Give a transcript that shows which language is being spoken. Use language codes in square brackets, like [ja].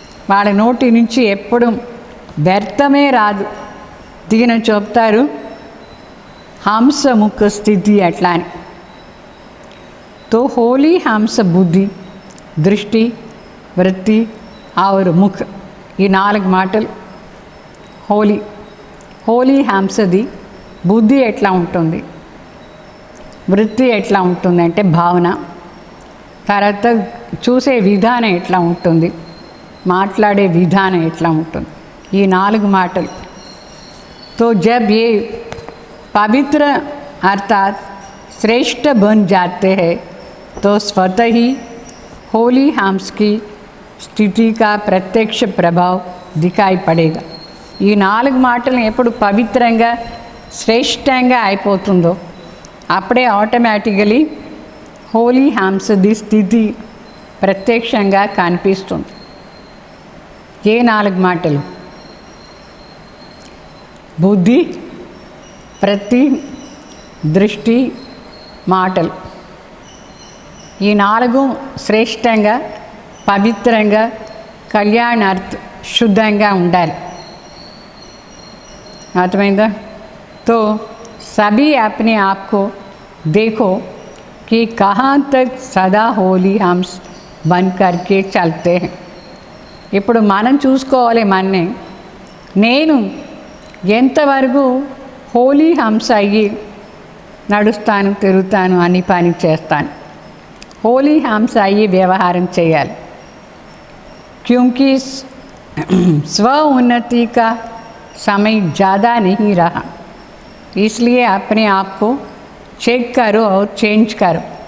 [te] వాళ్ళ నోటి నుంచి ఎప్పుడు వ్యర్థమే రాదు, దీని చెప్తారు హంస ముఖ స్థితి అట్లా అని. [hi] तो होली हंस बुद्धि दृष्टि वृत्ति और मुख, [te] ఈ 4 మాటలు హోలీ హోలీ హంసది బుద్ధి ఎట్లా ఉంటుంది, వృత్తి ఎట్లా ఉంటుంది అంటే భావన, తర్వాత చూసే విధానం ఎట్లా ఉంటుంది, మాట్లాడే విధానం ఎట్లా ఉంటుంది, ఈ 4 మాటలు. [hi] तो जब ये पवित्र अर्थात श्रेष्ठ बन जाते हैं तो स्वतः ही होली हंस की स्थिति का प्रत्यक्ष प्रभाव दिखाई पड़ेगा. [te] ఈ 4 మాటలు ఎప్పుడు పవిత్రంగా శ్రేష్టంగా అయిపోతుందో అప్పుడే ఆటోమేటికలీ హోలీ హంసది స్థితి ప్రత్యక్షంగా కనిపిస్తుంది. ఏ 4 మాటలు? బుద్ధి, ప్రతి, దృష్టి, మాటలు. ఈ 4 శ్రేష్టంగా పవిత్రంగా కళ్యాణార్థ శుద్ధంగా ఉండాలి. అర్థమైందా? [hi] तो सभी अपने आप को देखो कि कहाँ तक सदा होली हंस बन करके चलते हैं. [te] ఇప్పుడు మనం చూసుకోవాలి మననే, నేను ఎంతవరకు హోలీ హంస అయ్యి నడుస్తాను, తిరుగుతాను, అన్ని పని చేస్తాను. హోలీ హంస అయ్యి వ్యవహారం చేయాలి. [hi] क्योंकि स्व उन्नति का समय ज़्यादा नहीं रहा, इसलिए अपने आप को చెక్ करो और చేంజ్ करो.